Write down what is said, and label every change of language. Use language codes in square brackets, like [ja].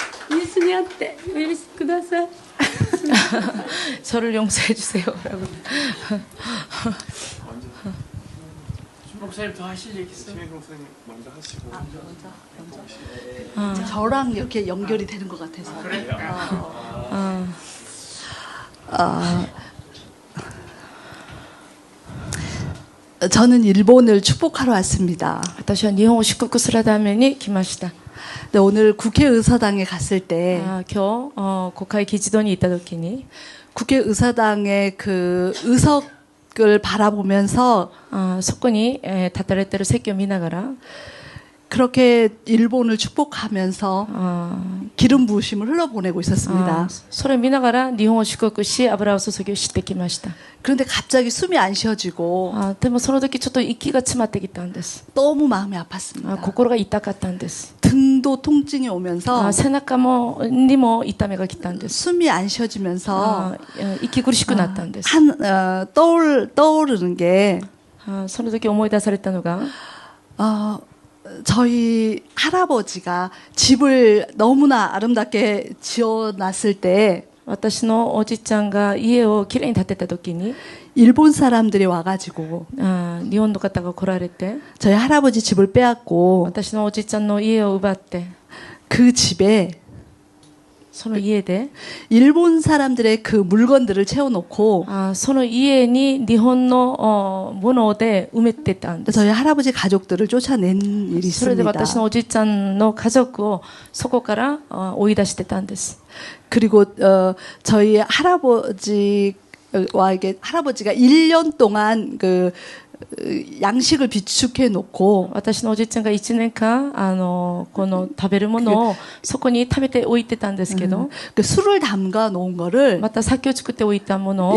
[ko] 예수님한테 예수 [ja] ください. [ko] 저를 용서해 주세요라고. 목사님 더 하실 얘기 있어요? 목사님 먼저 하시고. 먼저. 저랑 이렇게 연결이 되는 것 같아서. 저는 일본을 축복하러 왔습니다. [ja] 私は日本を祝福するために来ました. [ko] 근데 오늘 국회의사당에 갔을 때 [ja] 今日国会議事堂に行った時に [ko] 국회의사당의 그 의석을 바라보면서 [ja] そこに立たれている席を見ながら [ko] 그렇게 일본을 축복하면서 기름 부으심을 흘러보내고 있었습니다. [ja] それを見ながら日本を祝福し油を注ぎをしてきました. [ko] 그런데 갑자기 숨이 안 쉬어지고 [ja] でもその時ちょっと息が詰まってきたんです. [ko] 너무 마음이 아팠습니다. [ja] 心が痛かったんです. [ko] 등도 통증이 오면서 [ja] 背中にも痛みが来たんです. [ko] 숨이 안 쉬어지면서 [ja] 息苦しくなったんです. [ko] 떠오르는 게 [ja] その時思い出されたのが [ko] 저희 할아버지가 집을 너무나 아름답게 지어놨을 때 [ja] 私のおじちゃんが家をきれいに建てた時に [ko] 일본 사람들이 와가지고 [ja] 日本の方が来られて [ko] 저희 할아버지 집을 빼앗고 [ja] 私のおじちゃんの家を奪って [ko] 그 집에 [ja] その家で [ko] 일본 사람들의 그 물건들을 채워놓고 [ja] その家に日本のもので埋めてたんです. [ko] 저희 할아버지 가족들을 쫓아낸 일이 [ja] それで [ko] 있습니다. [ja] 私のおじいちゃんの家族をそこから追い出してたんです. [ko] 그리고 저희 할아버지가 1년 동안 그 양식을 비축해 놓고 [ja] 私のおじいちゃんが1年間この食べるものをそこに食べておいてたんですけど [ko] 그 술을 담가 놓은 거를 [ja] また酒を作っておいたものを